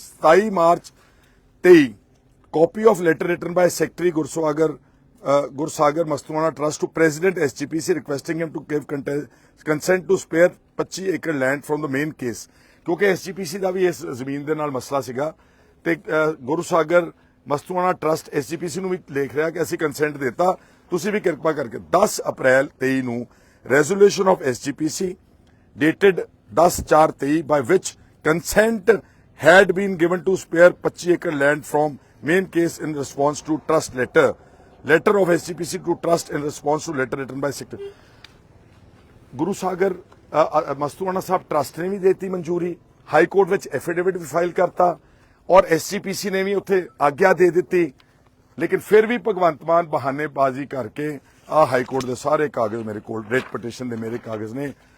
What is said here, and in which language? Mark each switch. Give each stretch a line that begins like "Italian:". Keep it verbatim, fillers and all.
English: ਸਤਾਈ ਮਾਰਚ ਤੇਈ copy of letter written by secretary Gursagar uh, Gursagar Mastuana trust to president S G P C requesting him to give consent to spare ਪੱਚੀ ਏਕੜ land from the main case,
Punjabi: ਕਿਉਂਕਿ S ਜੀ ਪੀ ਸੀ ਦਾ ਵੀ ਇਸ ਜ਼ਮੀਨ ਦੇ ਨਾਲ ਮਸਲਾ ਸੀਗਾ। ਤੇ ਅ, ਗੁਰਸਾਗਰ ਮਸਤੂਆਣਾ ਟਰਸਟ ਐਸ ਜੀ ਪੀ ਸੀ ਨੂੰ ਵੀ ਲਿਖ ਰਿਹਾ ਕਿ ਅਸੀਂ ਕੰਸੈਂਟ ਦਿੱਤਾ, ਤੁਸੀਂ ਵੀ ਕਿਰਪਾ ਕਰਕੇ ਦਸ ਅਪ੍ਰੈਲ ਤੇਈ ਨੂੰ ਰੈਜ਼ੋਲੂਸ਼ਨ ਆਫ ਐਸ ਜੀ ਪੀ ਸੀ dated
English: ten four twenty-three by which consent had been given to spare twenty-five acre land from main case in response to trust letter. Letter of S G P C to trust in response to letter written by secretary.
Punjabi: Guru Sagar a, a, Mastuana Sahib trust ਨੇ ਵੀ ਦੇਤੀ ਮਨਜ਼ੂਰੀ, high court ਵਿੱਚ affidavit ਵੀ file ਕਰਤਾ ਔਰ SGPC ਨੇ ਵੀ ਉੱਥੇ ਆਗਿਆ ਦੇ ਦਿੱਤੀ, ਲੇਕਿਨ ਫਿਰ ਵੀ ਭਗਵੰਤ ਮਾਨ ਬਹਾਨੇਬਾਜ਼ੀ ਕਰਕੇ ਆ ਹਾਈ ਕੋਰਟ ਦੇ ਸਾਰੇ ਕਾਗਜ਼ ਮੇਰੇ ਕੋਲ, ਰੇਟ ਪਟੀਸ਼ਨ ਦੇ ਮੇਰੇ ਕਾਗਜ਼ ਨੇ।